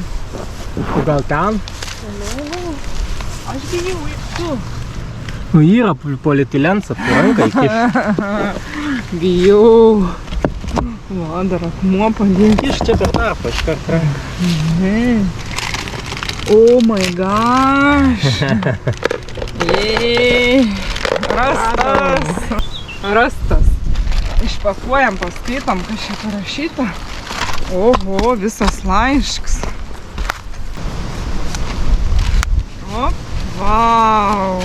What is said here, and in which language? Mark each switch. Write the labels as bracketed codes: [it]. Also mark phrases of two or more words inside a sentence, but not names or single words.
[lt] O gal ten? Toliau. Aš bijau tu. Nu, yra polietilensą, tu ranką įkiš. Bijau. Va, dar akmuo padėk. Iš čia per tarpą, iškart ranką. [en] Oh my gosh. [lt] Jei. Rastas. Rastas. Išpakuojam, paskaitom, kas čia parašyta. Oho, visas laiškas. Op, vau.